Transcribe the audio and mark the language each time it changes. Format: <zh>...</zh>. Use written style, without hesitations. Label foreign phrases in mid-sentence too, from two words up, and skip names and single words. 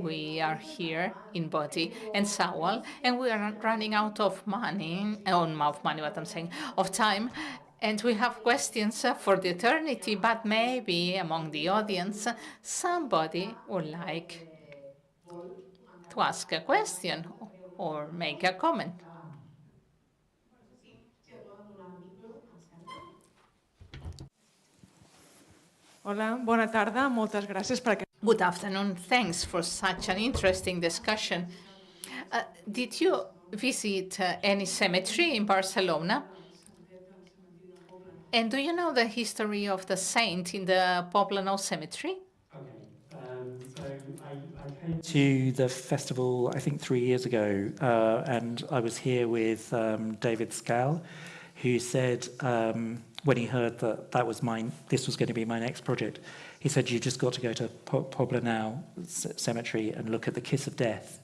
<en>We are here in body and soul, and we are running out of money, what I'm saying, of time. And we have questions for the eternity, but maybe among the audience, somebody would like to ask a question or make a comment.</en> <ca>Hola, bona tarda. Moltes gràcies per aquest...</ca> <en>Good afternoon. Thanks for such an interesting discussion. Did you visit any cemetery in Barcelona? And do you know the history of the saint in the Poblenou cemetery? So I came to the festival, I think 3 years ago, and I was here with David Scal, who said, when he heard that this was going to be my next project, he said, you just got to go to Poblenou cemetery and look at the kiss of death.</en>